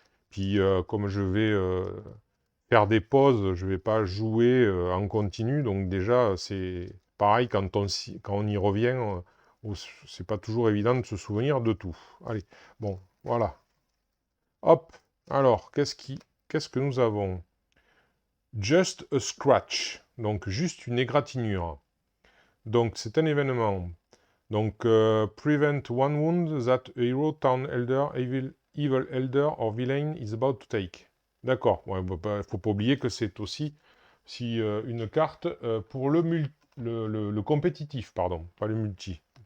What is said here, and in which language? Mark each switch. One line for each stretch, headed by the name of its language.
French: Puis, comme je vais faire des pauses, je vais pas jouer en continu, donc déjà c'est pareil quand on y revient, c'est pas toujours évident de se souvenir de tout. Allez, bon, voilà. Hop, alors, qu'est-ce que nous avons?
English: Just a scratch,
French: donc juste une égratignure. Donc c'est un événement.
English: Donc prevent one wound that a hero, town elder, evil elder or villain is about to take.
French: D'accord. Ouais, bah, faut pas oublier que c'est aussi si, une carte pour le compétitif, pardon, pas le multi.